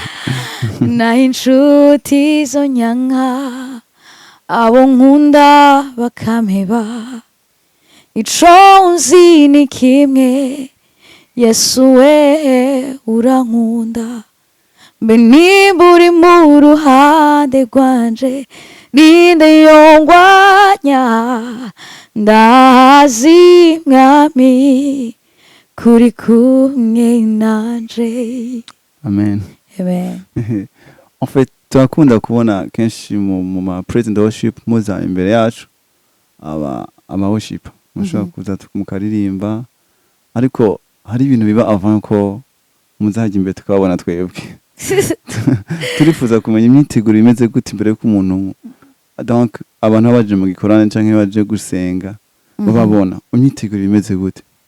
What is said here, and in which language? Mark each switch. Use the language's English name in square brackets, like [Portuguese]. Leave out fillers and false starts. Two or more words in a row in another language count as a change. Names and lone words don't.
[Rundi] naho inshuti zo nyanka abo nkunda bakampeba ico nzi ni kimwe Yesu we urankunda mbe nimba uri mu ruhande rwanje ninde yongwanya ndazi mwami kuri kumwe nanje amen amen [French] en fait [Rundi] turakunda kubona kenshi mu ma [English] president worship [Rundi] muza imbere yacu aba worship mushobora kuza mukaririmba ariko hari ibintu biba avant ko muzajya imbere tukabona twebwe turifuza kumenya imyiteguro imeze gute imbere y'uko umuntu donc abantu baje mu gikorane canke baje gusenga babona imyiteguro imeze gute